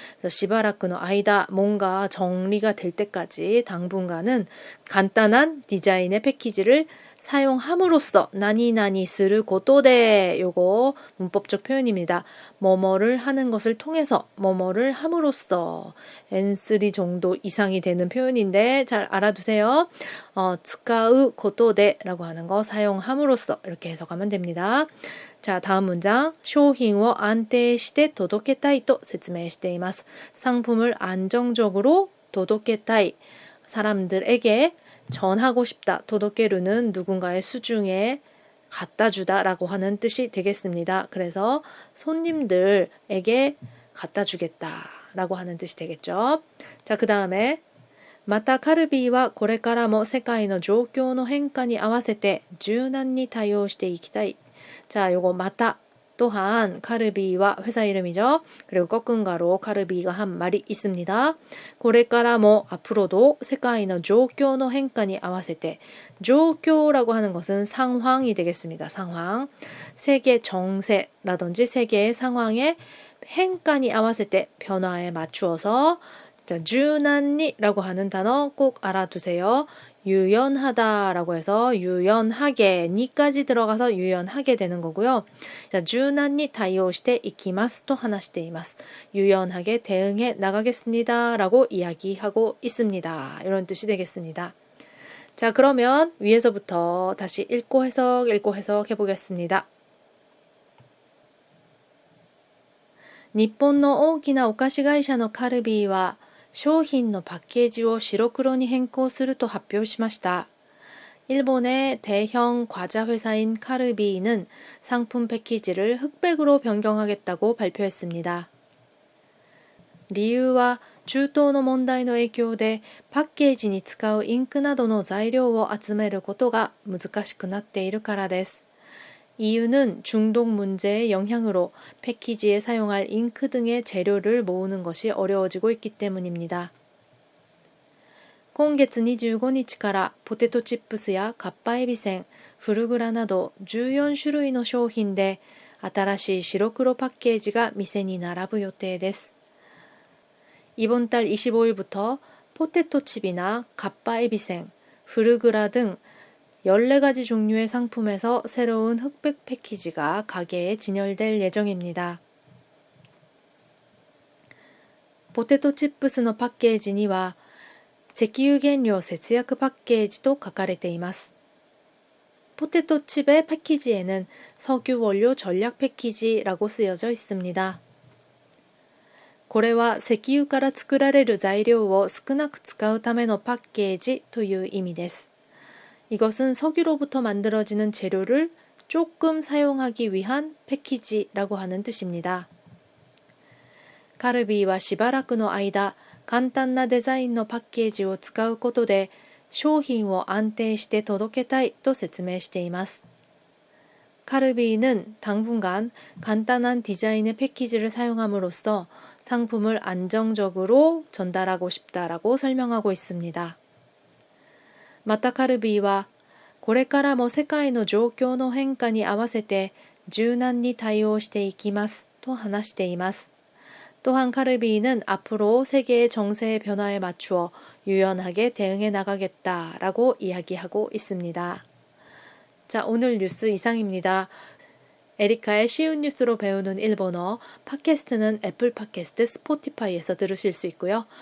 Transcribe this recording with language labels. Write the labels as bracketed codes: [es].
[ko] 그래서 시바라크의 間 뭔가 정리가 될 때까지 당분간은 간단한 디자인의 패키지를 사용함으로써 나니나니 스루 고토데 요거 문법적 표현입니다. 뭐뭐를 하는 것을 통해서 뭐뭐를 함으로써 N3 정도 이상이 되는 표현인데 잘 알아두세요. 使う 고토데라고 하는 거 사용함으로써 이렇게 해석하면 됩니다. 자, 다음 문장. [ja] 商品を安定して届けたいと説明しています. [ko] 상품을 안정적으로 [ja] 届けたい. [ko] 사람들에게 전하고 싶다. 도도케루는 누군가의 수중에 갖다 주다 라고 하는 뜻이 되겠습니다. 그래서 손님들에게 갖다 주겠다 라고 하는 뜻이 되겠죠. 자, 그 다음에 [ja] またカルビーはこれからも世界の状況の変化に合わせて柔軟に対応していきたい. [ko] 자, 요거 마타 또한 카르비와 회사 이름이죠. 그리고 꺾은 가로 카르비가 한 말이 있습니다. [ja] これからも [ko] 앞으로도 [ja] 世界の状況の変化に合わせて [ko] 状況라고 하는 것은 상황이 되겠습니다. 상황. 세계 정세라든지 세계의 상황에 [ja] 変化に 合わせて [ko] 변화에 맞추어서 자, 주난니라고 하는 단어 꼭 알아두세요. 유연하다라고 해서 유연하게 니까지 들어가서 유연하게 되는 거고요. 자, 주난니 타이오시테 이키마스 또 하나시테 이마스. 유연하게 대응해 나가겠습니다라고 이야기하고 있습니다. 이런 뜻이 되겠습니다. 자, 그러면 위에서부터 다시 읽고 해석 해보겠습니다. [ja] 日本の大きなお菓子会社のカルビーは商品のパッケージを白黒に変更すると発表しました. [ko] 일본의 대형 과자 회사인 카르비는 상품 패키지를 흑백으로 변경하겠다고 발표했습니다. [ja] 理由は中東の問題の影響でパッケージに使うインクなどの材料を集めることが難しくなっているからです. [ko] 이유는 중독 문제의 영향으로 패키지에 사용할 잉크 등의 재료를 모으는 것이 어려워지고 있기 때문입니다. [ja] 今月25日からポテトチップスやカッパエビせん、フルグラなど14種類の商品で新しい白黒パッケージが店に並ぶ予定です. [ko] 이번 달 25일부터 포테토 칩이나 가빠 에비생, 프르그라 등 14가지 종류의 상품에서 새로운 흑백 패키지가 가게에 진열될 예정입니다. [ja] ポテトチップスのパッケージには石油原料節約パッケージと書かれています. [ko] 포테토 칩의 패키지에는 석유 원료 전략 패키지라고 쓰여져 있습니다. [ja] これは石油から作られる材料を少なく使うためのパッケージという意味です. [ko] 이것은 석유로부터 만들어지는 재료를 조금 사용하기 위한 패키지라고 하는 뜻입니다. [ja] カルビーはしばらくの間、簡単なデザインのパッケージを使うことで商品を安定して届けたいと説明しています. [ko] 카르비는 당분간 간단한 디자인의 패키지를 사용함으로써 상품을 안정적으로 전달하고 싶다라고 설명하고 있습니다. [ja] またカルビーは、これからも世界の状況の変化に合わせて柔軟に対応していきますと話しています。 [ko] 또한 카르비는 앞으로 세계의 정세의 변화에 맞추어 유연하게 대응해 나가겠다라고 이야기하고 있습니다. 자, 오늘 뉴스 이상입니다. 에리카의 쉬운 뉴스로 배우는 일본어 팟캐스트는 애플 팟캐스트, 스포티파이에서 들으실 수 있고요.